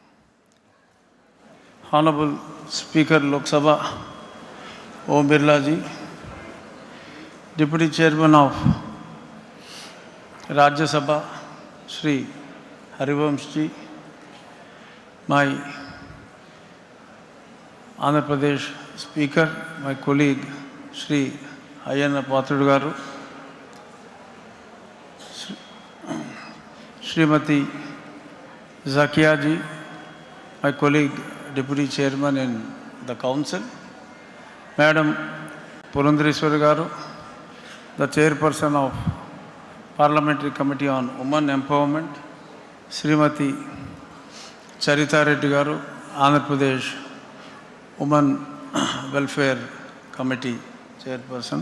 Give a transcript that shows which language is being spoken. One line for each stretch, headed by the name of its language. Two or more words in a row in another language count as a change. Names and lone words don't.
English: Honorable Speaker Lok Sabha Om Birla Ji, Deputy Chairman of Rajya Sabha Shri Harivamshji, my Andhra Pradesh Speaker, my colleague Shri Ayyana Pathrudu Garu, Srimati Zakia ji, my colleague Deputy Chairman in the Council, Madam Purandareswari Garu, the Chairperson of Parliamentary Committee on Women Empowerment, Srimati Charita Reddy Garu, Andhra Pradesh Women Welfare Committee Chairperson.